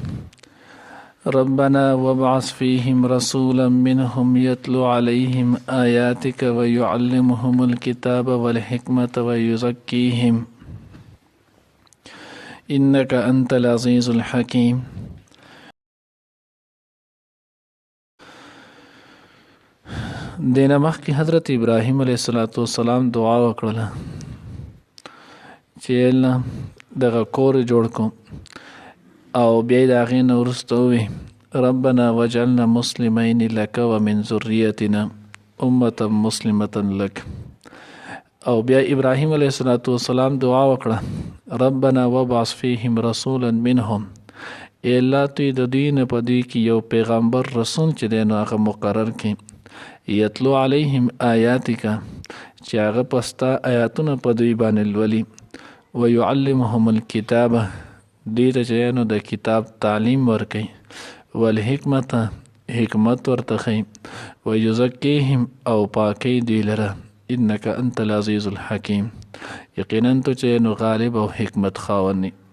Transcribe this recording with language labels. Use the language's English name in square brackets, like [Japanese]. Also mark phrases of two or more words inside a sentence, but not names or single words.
[Arabic] ربنا وابعث فيهم رسولا منهم يتلو عليهم آياتك ويعلمهم الكتاب والحكمة ويزكيهم إنك أنت العزيز الحكيم. [Pashto] دینه مخکې حضرت ابراهیم [Arabic] علیه السلام [Pashto] دعا وکړله چې الله دغه کور جوړ کو او بیا د هغې نه وروسته ووی [Arabic] ربنا وجعلنا مسلمین لک ومن ذریتنا امة مسلمة لک. [Pashto] او بیا ابراهیم [Arabic] علیه السلام [Pashto] دعا وکړه [Arabic] ربنا وابعث فیهم رسولا منهم [Pashto] ای الله توی د دوی نه په دوی کې یو پیغمبر رسول چې دی نو هغه مقرر کړي [Arabic] یتلو علیهم آیاتک [Pashto] چې هغه پستا آیاتونه په دوی باندې لولي [Arabic] ویعلمهم الکتاب [Pashto] دوی ته چې نو د کتاب تعلیم ورکوي والحکمت حکمت ورته ښیي ویزکیهم او پاکي دوی لره [Arabic] انک انت العزیز الحکیم [Pashto] یقینا تو چې نو غالب او حکمت خاوند